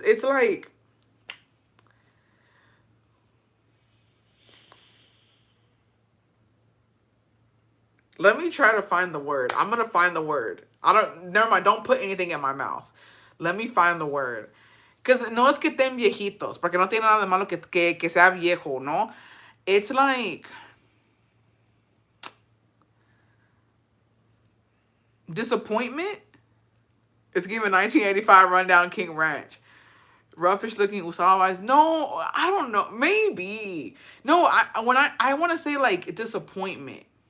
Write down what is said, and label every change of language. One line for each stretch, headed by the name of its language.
English: It's like, let me try to find the word. I'm going to find the word. Never mind. Don't put anything in my mouth. Let me find the word.
Spanish: Because no es que estén viejitos, porque no tiene nada de malo que sea viejo, ¿no?
English: It's like disappointment. It's giving 1985 rundown King Ranch. Roughish looking usado eyes. No, I don't know. Maybe. No, I want to say like disappointment.